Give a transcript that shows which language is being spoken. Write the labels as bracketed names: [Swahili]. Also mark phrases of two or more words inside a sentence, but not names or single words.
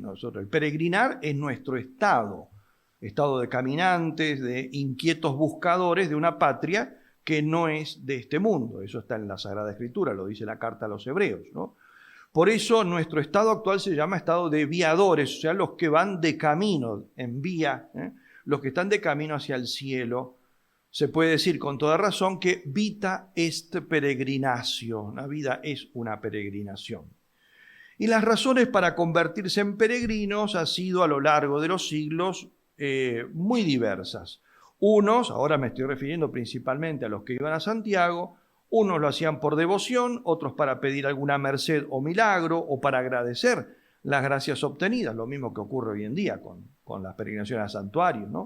[Spanish] El peregrinar es nuestro estado de caminantes, de inquietos buscadores de una patria que no es de este mundo. Eso está en la Sagrada Escritura, lo dice la carta a los Hebreos, ¿no? Por eso nuestro estado actual se llama estado de viadores, o sea, los que van de camino, en vía, los que están de camino hacia el cielo. Se puede decir con toda razón que [Latin] vita est peregrinatio, [Spanish] la vida es una peregrinación. Y las razones para convertirse en peregrinos han sido a lo largo de los siglos muy diversas. Unos, ahora me estoy refiriendo principalmente a los que iban a Santiago, unos lo hacían por devoción, otros para pedir alguna merced o milagro o para agradecer las gracias obtenidas, lo mismo que ocurre hoy en día con las peregrinaciones a santuarios, ¿no?